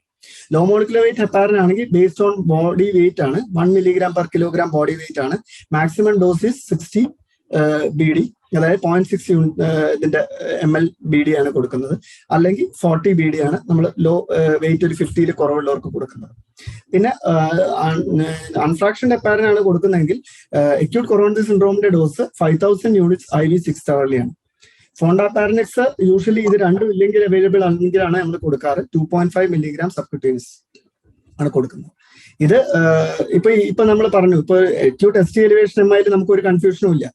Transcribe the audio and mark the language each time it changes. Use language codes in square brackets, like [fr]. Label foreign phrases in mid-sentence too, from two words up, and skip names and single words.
[en] low molecular weight heparin ആണെങ്കിൽ based on body weight ആണ്, 1 mg/kg body weight ആണ്. maximum dose is 60 BD, [ml] അതായത് 0.6 ഇതിന്റെ [en] ml BD [ml] ആണ് കൊടുക്കുന്നത്. അല്ലെങ്കിൽ 40 BD ആണ് നമ്മൾ [en] low weight [ml] ഒരു 50 കുറവുള്ളവർക്ക് കൊടുക്കുന്നത്. [en] പിന്നെ unfraction heparin [ml] ആണ് കൊടുക്കുന്നതെങ്കിൽ [en] acute coronary syndromeന്റെ ഡോസ് 5000 units IV 6 hourly ആണ്. [ml] ഫോണ്ടാപാരനിക്സ് യൂഷ്വലി ഇത് രണ്ടും ഇല്ലെങ്കിൽ അവൈലബിൾ ആണെങ്കിലാണ് നമ്മൾ കൊടുക്കാറ്. 2.5 mg സബ്ക്യൂട്ടേനിയസ് ആണ് കൊടുക്കുന്നത്. ഇത് ഇപ്പൊ നമ്മൾ പറഞ്ഞു, ഇപ്പൊ [en] acute ST elevation MI [ml] നമുക്ക് ഒരു കൺഫ്യൂഷനും ഇല്ല.